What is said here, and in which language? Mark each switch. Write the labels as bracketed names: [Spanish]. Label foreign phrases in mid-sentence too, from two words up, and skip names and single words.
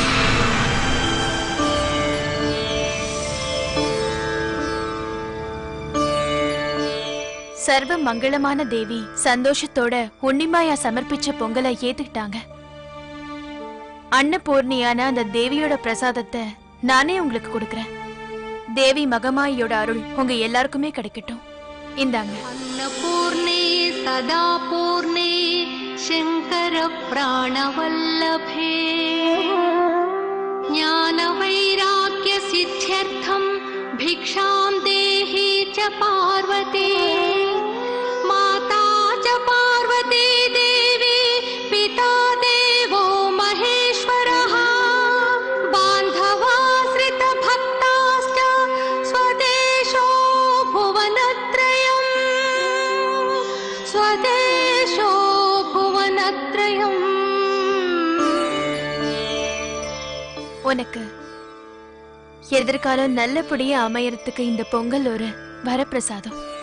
[Tamil] சர்வ மங்களமான தேவி சந்தோஷத்தோட உன்னிமாயா சமர்ப்பிச்ச பொங்கலை ஏத்துக்கிட்டாங்க. அன்னபூர்ணியான அந்த தேவியோட பிரசாதத்தை நானே உங்களுக்கு கொடுக்கறேன். தேவி மகமாயியோட அருள் உங்க எல்லாருக்குமே கிடைக்கட்டும். இந்தாங்க. [Sanskrit] अन्नपूर्णे सदा पूर्णे शंकर प्राणवल्लभे ज्ञान वैराग्य भिक्षां देहि च पार्वती माता च पार्वती देवी पिता देवो महेश्वरः बान्धवाश्रितभक्ताश्च स्वदेशो भुवनत्रयम् स्वदेशो भुवनत्रयम् [Tamil] உனக்கு எதிர்காலம் நல்லபடியா அமையறதுக்கு இந்த பொங்கல் ஒரு வரப்பிரசாதம்.